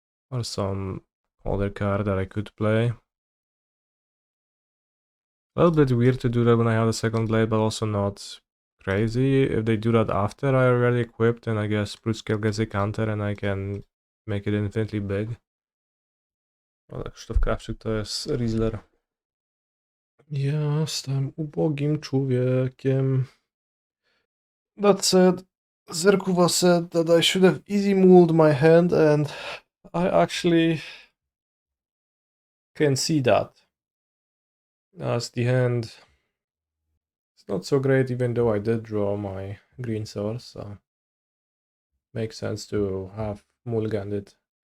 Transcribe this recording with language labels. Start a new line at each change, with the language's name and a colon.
English: Or some other card that I could play. A little bit weird to do that when I have the second blade, but also not crazy. If they do that after I already equipped, then I guess Broodscale gets a counter and I can make it infinitely big.
Polish: Ale Krzysztof Krawczyk to jest Rizzler. Ja jestem ubogim człowiekiem.
English: That said, Zerkuva said that I should have easy mulled my hand, and I actually can see that. As the hand is not so great, even though I did draw my green source, so makes sense to have mulliganed it.